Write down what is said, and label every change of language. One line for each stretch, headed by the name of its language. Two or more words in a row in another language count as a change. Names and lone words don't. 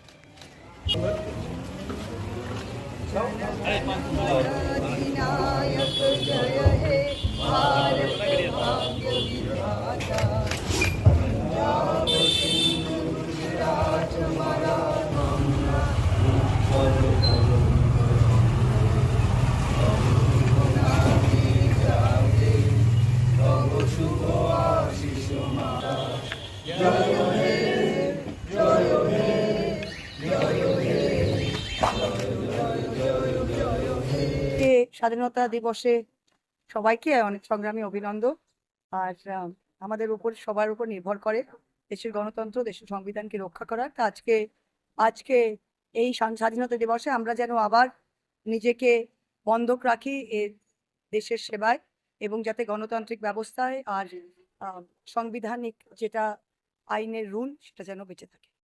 Bangla: অধিনায়ক জয় হে ভারত ভাগ্য বিধাতা পাঞ্জাব সিন্ধু গুজরাট মারাঠা শুভ আশীষ মাতা জয় হে জয় হে স্বাধীনতা দিবসে সবাইকে অনেক সংগ্রামী অভিনন্দন। আর আমাদের উপর সবার উপর নির্ভর করে দেশের গণতন্ত্র, দেশের সংবিধানকে রক্ষা করা। তা আজকে এই স্বাধীনতা দিবসে আমরা যেন আবার নিজেকে বন্ধক রাখি দেশের সেবায়, এবং যাতে গণতান্ত্রিক ব্যবস্থায় আর সাংবিধানিক যেটা আইনের রুল সেটা যেন বেঁচে থাকে।